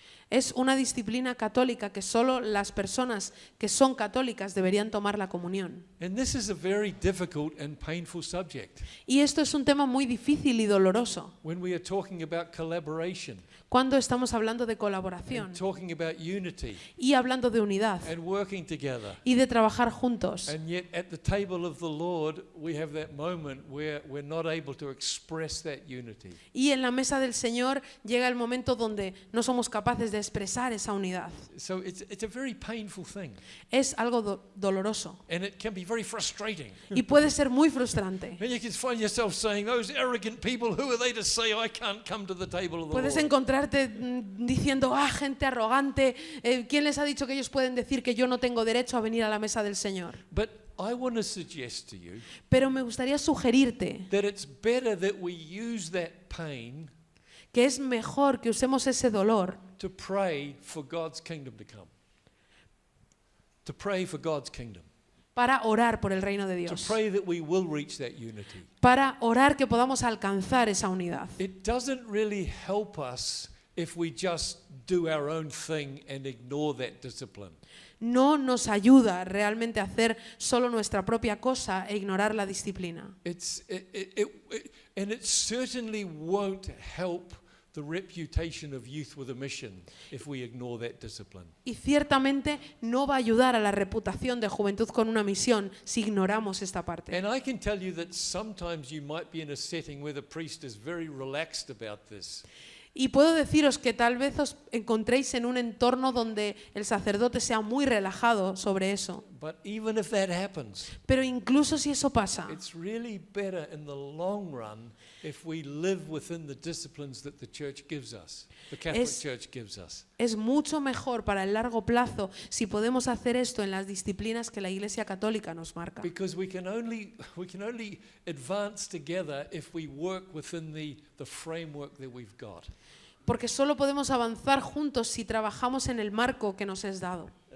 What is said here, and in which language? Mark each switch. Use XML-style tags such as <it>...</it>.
<es>Es una disciplina católica que solo las personas que son católicas deberían tomar la comunión.</es> <en>And this is a very difficult and painful subject</en> <es>Y esto es un tema muy difícil y doloroso.</es> <en>when we are talking about collaboration,</en> <es>Cuando estamos hablando de colaboración</es> <en>and talking about unity</en> <es>y hablando de unidad</es> <en>and working together.</en> <es>y de trabajar juntos.</es> <en>And yet at the table of the Lord, we have that moment where we're not able to express that unity.</en> <es>Y en la mesa del Señor llega el momento donde no somos capaces de expresar esa unidad.</es> <en>So it's a very painful thing,</en> <es>Es algo doloroso</es> <en>and it can be very frustrating.</en> <es>y puede ser muy frustrante.</es> <en>And you can find yourself saying, those arrogant people, who are they to say I can't come to the table of the</en> <es>Puedes</es> <en>Lord?</en> <es>encontrarte diciendo, gente arrogante, ¿quién les ha dicho que ellos pueden decir que yo no tengo derecho a venir a la mesa del Señor?</es> <en>But I want to suggest to you</en> <es>Pero me gustaría sugerirte</es> <en>that it's better that we use that pain</en> <es>que es mejor que usemos ese dolor</es> <en>to pray for God's kingdom to come. To pray for God's kingdom.</en> <es>para orar por el reino de</es> <en>To</en> <es>Dios.</es> <en>pray that we will reach that unity.</en> <es>Para orar que podamos alcanzar esa unidad.</es> <en>It doesn't really help us if we just do our own thing and ignore that discipline.</en> <es>No nos ayuda realmente a hacer solo nuestra propia cosa e ignorar la disciplina.</es> <en>And it certainly won't help the reputation of Youth with a Mission if we ignore that discipline.</en> <es>Y ciertamente no va a ayudar a la reputación de Juventud con una Misión si ignoramos esta parte.</es> <en>And I can tell you that sometimes you might be in a setting where the priest is very relaxed about this.</en> <es>Y puedo deciros que tal vez os encontréis en un entorno donde el sacerdote sea muy relajado sobre eso.</es> <en>But even if that happens,</en> <es>Pero incluso si eso pasa,</es> <en>it's really better in the long run if we live within the disciplines that the church gives us, the Catholic</en> <es>Es-</es> <en>Church gives us.</en> <es>es mucho mejor para el largo plazo si podemos hacer esto en las disciplinas que la Iglesia Católica nos marca.</es> <en>Because we can only advance together if we work within the framework that we've got.</en> <es>Porque solo podemos avanzar juntos si trabajamos en el marco que nos es dado.</es>